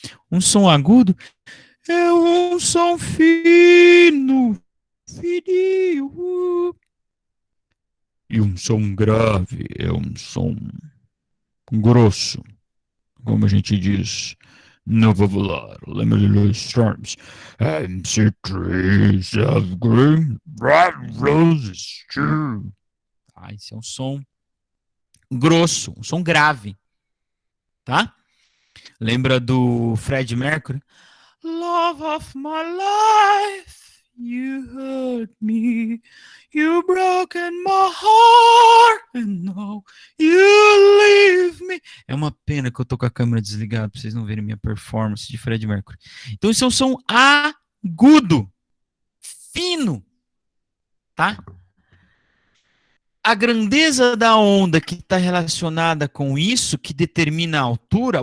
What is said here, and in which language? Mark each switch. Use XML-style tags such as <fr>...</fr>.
<pt>Um som agudo é um som fino, fininho. E um som grave é um som grosso, como a gente diz no vocabulário. Lembra de Louis Storms?</pt> <en>And see trees of green, bright roses too.</en> <pt>Esse é um som grosso, um som grave, tá? Lembra do Fred Mercury?</pt> <en>Love of my life, you hurt me, you broken my heart, and now you leave me.</en> <pt>É uma pena que eu tô com a câmera desligada pra vocês não verem minha performance de Fred Mercury. Então esse é um som agudo, fino, tá? A grandeza da onda que está relacionada com isso, que determina a altura.</pt>